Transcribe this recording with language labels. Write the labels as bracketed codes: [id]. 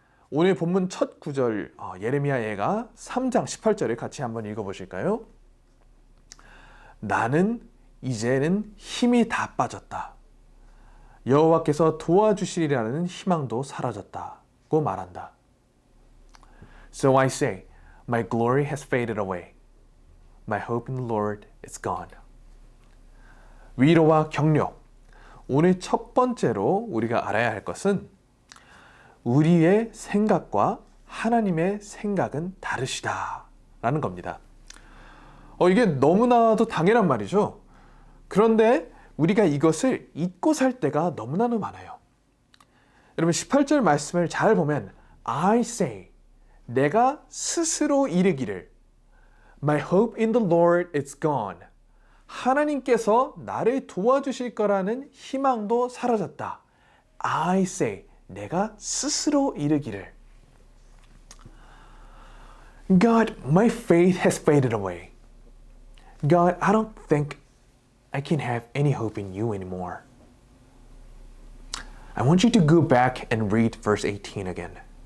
[ko] 오늘 본문 첫 구절 예레미야 애가 3장 18절을 같이 한번 읽어보실까요? 나는 이제는 힘이 다 빠졌다. 여호와께서 도와주시리라는 희망도 사라졌다고 말한다. [en] So I say, my glory has faded away. My hope in the Lord is gone. [ko] 위로와 격려. 오늘 첫 번째로 우리가 알아야 할 것은 우리의 생각과 하나님의 생각은 다르시다 라는 겁니다. 이게 너무나도 당연한 말이죠. 그런데 우리가 이것을 잊고 살 때가 너무나도 많아요. 여러분 18절 말씀을 잘 보면 [en] I say, [ko] 내가 스스로 이르기를 [en] My hope in the Lord is gone. [ko] 하나님께서 나를 도와주실 거라는 희망도 사라졌다. [en] I say, [ko] 내가 스스로 이르기를 [en] God, my faith has faded away. God, I don't think I can have any hope in you anymore. I want you to go back and read verse 18 again.